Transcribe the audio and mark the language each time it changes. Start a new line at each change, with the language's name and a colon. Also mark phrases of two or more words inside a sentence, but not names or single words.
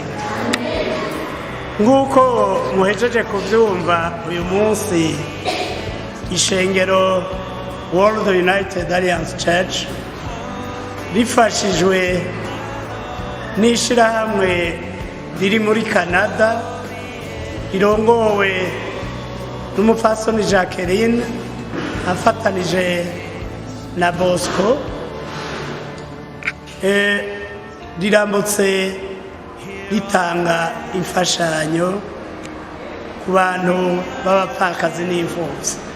Rundi: Nguko muhejeje kubyumva uyu munsi ishengero World United Alliance Church rifashijwe n'ishirahamwe riri muri Canada rirongowe n'umupfasoni Jacqueline afatanije na Bosco rirambutse ritanga imfashanyo ku bantu b'abapfakazi n'imfubyi.